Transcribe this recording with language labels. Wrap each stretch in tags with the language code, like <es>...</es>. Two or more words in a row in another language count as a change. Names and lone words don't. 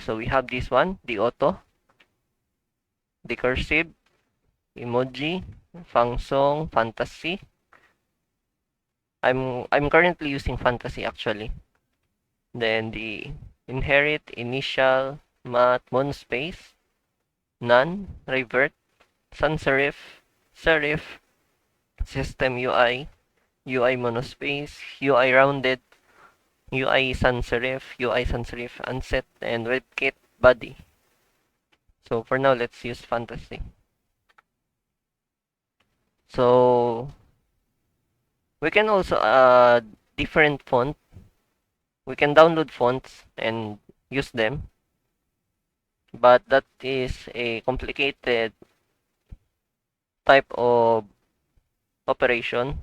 <en>So we have this one, the auto, the cursive, emoji, Fangsong, fantasy. I'm currently using fantasy actually. Then the inherit, initial, math, monospace, none, revert, sans serif, serif, system UI, UI monospace, UI rounded, UI sans serif, UI sans serif, unset, and WebKit body. So for now, let's use fantasy. So we can also add different font. We can download fonts and use them, but that is a complicated type of operation.</en>